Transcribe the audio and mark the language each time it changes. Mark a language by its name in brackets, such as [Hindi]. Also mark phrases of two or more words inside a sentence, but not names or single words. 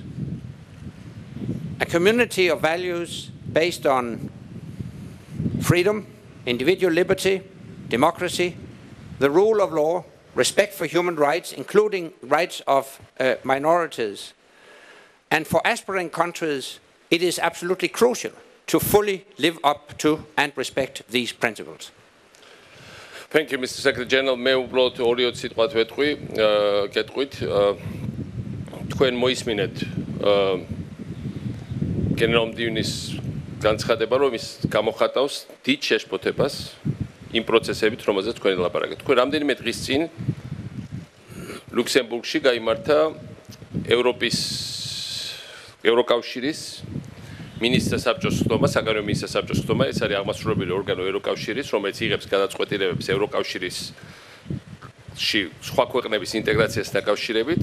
[English] A community of values based on freedom, individual liberty, democracy, the rule of law, respect for human rights, including rights of minorities. And for aspiring countries, it is absolutely crucial to fully live up to and respect these principles. Thank you, Mr. Secretary General. [Georgian] მე უბრალოდ ორი სიტყვათ ვეთქვი, გეტყვით. თქვენ მოისმინეთ გენერალ მდივნის განცხადება, რომ ის გამოხატავს დიდ შეშფოთებას იმ პროცესებით, რომელზეც თქვენ ლაპარაკეთ. თქვენ რამდენიმე დღის წინ ლუქსემბურგში გაიმართა ევროკავშირის მინისტრთა საბჭოს ხდომა, საგარეო მინისტრთა საბჭოს ხდომა, ეს არის აღმასრულებელი ორგანო ევროკავშირის, რომელიც იღებს გადაწყვეტილებებს ევროკავშირისში სხვა ქვეყნების ინტეგრაციას დაკავშირებით.